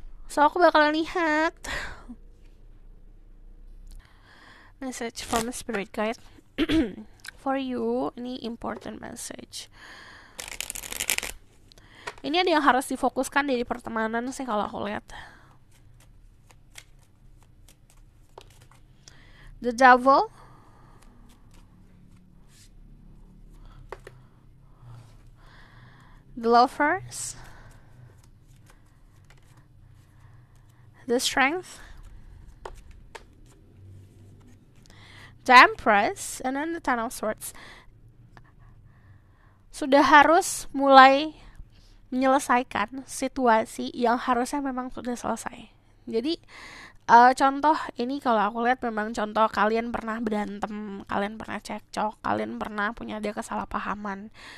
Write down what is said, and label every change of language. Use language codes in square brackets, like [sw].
[en] So [id] aku bakalan lihat [en] message from spirit guide for you. Ini important message. [id] Ini ada yang harus difokuskan dari pertemanan sih kalau aku lihat. [en] The Devil, the Lovers, the Strength, the Empress, and then the Ten of Swords. [id] Sudah harus mulai menyelesaikan situasi yang harusnya memang sudah selesai. Jadi contoh ini kalau aku lihat memang contoh kalian pernah berantem, kalian pernah cekcok, kalian pernah punya ada kesalahpahaman.